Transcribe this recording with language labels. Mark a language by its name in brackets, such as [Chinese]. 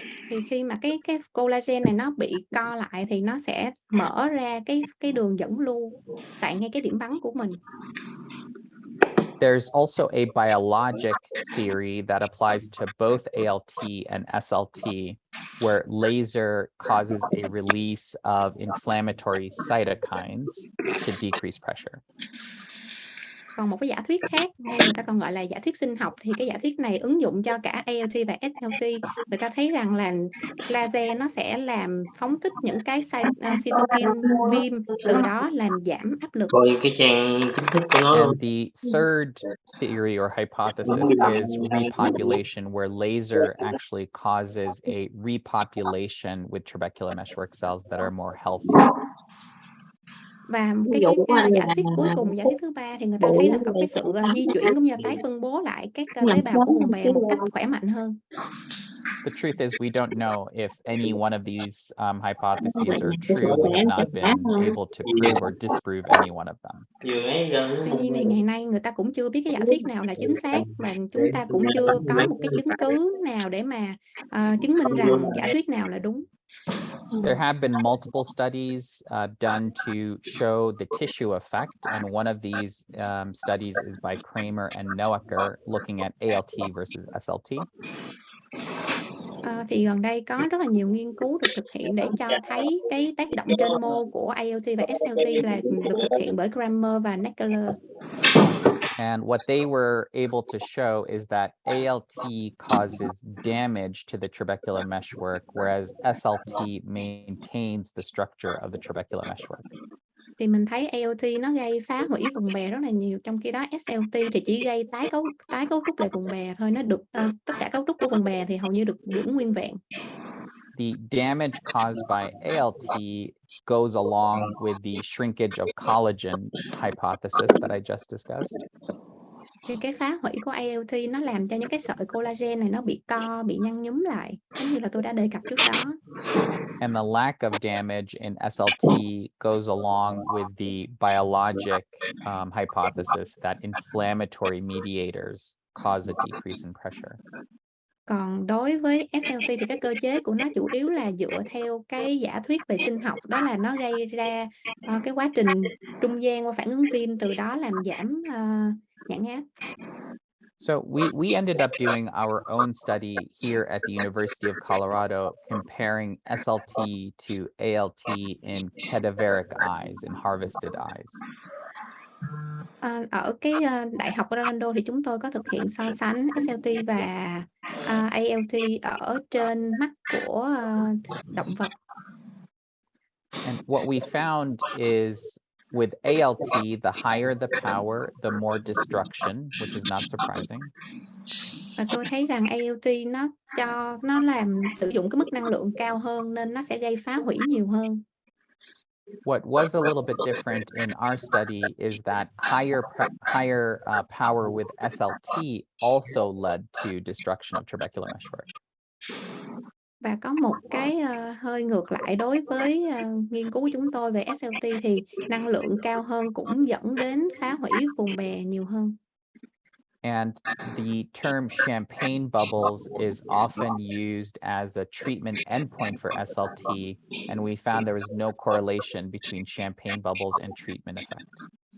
[Vietnamese] Thì khi mà cái collagen này nó bị co lại thì nó sẽ mở ra cái đường dẫn lưu tại ngay cái điểm bắn của mình. [English] There's also a biologic theory that applies to both ALT and SLT, where laser causes a release of inflammatory cytokines to decrease pressure. [Vietnamese] Còn một cái giả thuyết khác hay người ta còn gọi là giả thuyết sinh học thì cái giả thuyết này ứng dụng cho cả ALT và SLT. Người ta thấy rằng là laser nó sẽ làm phóng thích những cái cytokine viêm, từ đó làm giảm áp lực. Coi cái trang chính thức của nó luôn. [English] And the third theory or hypothesis is repopulation, where laser actually causes a repopulation with trabecular meshwork cells that are more healthy. [Vietnamese] Và cái giả thuyết cuối cùng, giả thuyết thứ ba thì người ta thấy là có cái sự di chuyển cũng như là tái phân bố lại các tế bào của vùng bè một cách khỏe mạnh hơn. [English] The truth is, we don't know if any one of these hypotheses are true. We have not been able to prove or disprove any one of them. [Vietnamese] Tuy nhiên thì ngày nay người ta cũng chưa biết cái giả thuyết nào là chính xác, và chúng ta cũng chưa có một cái chứng cứ nào để mà chứng minh rằng giả thuyết nào là đúng. [English] There have been multiple studies done to show the tissue effect, and one of these studies is by Kramer and Noacker, looking at ALT versus SLT. [Vietnamese] Thì gần đây có rất là nhiều nghiên cứu được thực hiện để cho thấy cái tác động trên mô của ALT và SLT là được thực hiện bởi Kramer và Noacker. [English] And what they were able to show is that ALT causes damage to the trabecular meshwork, whereas SLT maintains the structure of the trabecular meshwork. [Vietnamese] Thì mình thấy ALT nó gây phá hủy vùng bè rất là nhiều, trong khi đó SLT thì chỉ gây tái cấu trúc lại vùng bè thôi, nó được tất cả cấu trúc của vùng bè thì hầu như được giữ nguyên vẹn. [English] The damage caused by ALT goes along with the shrinkage of collagen hypothesis that I just discussed. [Vietnamese] Thì cái phá hủy của ALT nó làm cho những cái sợi collagen này nó bị nhăn nhúm lại, giống như là tôi đã đề cập trước đó. [English] And the lack of damage in SLT goes along with the biologic hypothesis that inflammatory mediators cause a decrease in pressure. [Vietnamese] Còn đối với SLT thì cái cơ chế của nó chủ yếu là dựa theo cái giả thuyết về sinh học, đó là nó gây ra cái quá trình trung gian qua phản ứng viêm, từ đó làm giảm nhãn áp. [English] So we ended up doing our own study here at the University of Colorado, comparing SLT to ALT in cadaveric eyes, in harvested eyes. [Vietnamese] Ở cái Đại học Orlando thì chúng tôi có thực hiện so sánh SLT và ALT ở trên mắt của động vật. [English] And what we found is with ALT, the higher the power, the more destruction, which is not surprising. [Vietnamese] Và tôi thấy rằng ALT nó làm sử dụng cái mức năng lượng cao hơn nên nó sẽ gây phá hủy nhiều hơn. [English] What was a little bit different in our study is that higher power with SLT also led to destruction of trabecular meshwork. [Vietnamese] Và có một cái hơi ngược lại đối với nghiên cứu của chúng tôi về SLT thì năng lượng cao hơn cũng dẫn đến phá hủy vùng bè nhiều hơn. [English] And the term champagne bubbles is often used as a treatment endpoint for SLT, and we found there was no correlation between champagne bubbles and treatment effect.